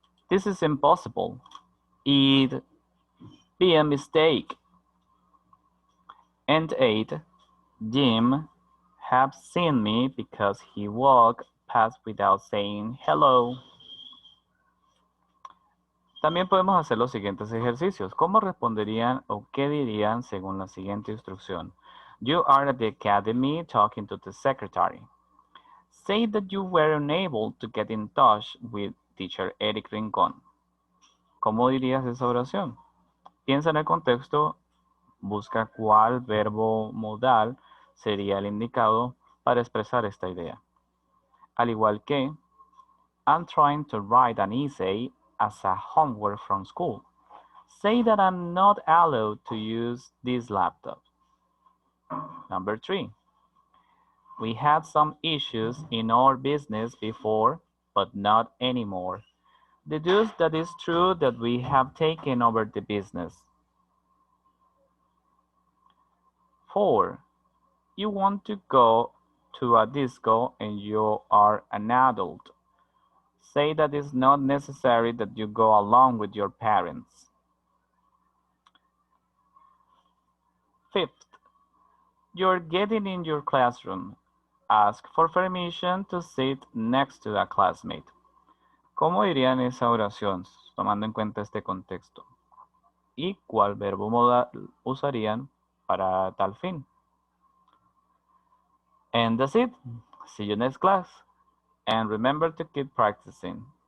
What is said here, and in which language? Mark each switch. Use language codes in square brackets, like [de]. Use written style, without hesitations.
[en] This is impossible. It'd be a mistake. And 8. Jim have seen me because he walked past without saying hello. [es] También podemos hacer los siguientes ejercicios. ¿Cómo responderían o qué dirían según la siguiente instrucción? [en] You are at the academy talking to the secretary. Say that you were unable to get in touch with teacher Eric Rincón. [es] ¿Cómo dirías esa oración? Piensa en el contexto, busca cuál verbo modal sería el indicado para expresar esta idea. Al igual que, [en] I'm trying to write an essay as a homework from school. Say that I'm not allowed to use this laptop. Number 3. We had some issues in our business before, but not anymore. Deduce that it's true that we have taken over the business. 4. You want to go to a disco and you are an adult. Say that it's not necessary that you go along with your parents. 5th, you're getting in your classroom. Ask for permission to sit next to a classmate. [es] ¿Cómo dirían esa oración, tomando en cuenta este contexto? ¿Y cuál verbo modal usarían para tal fin? [en] And that's it. See you next class. And remember to keep practicing.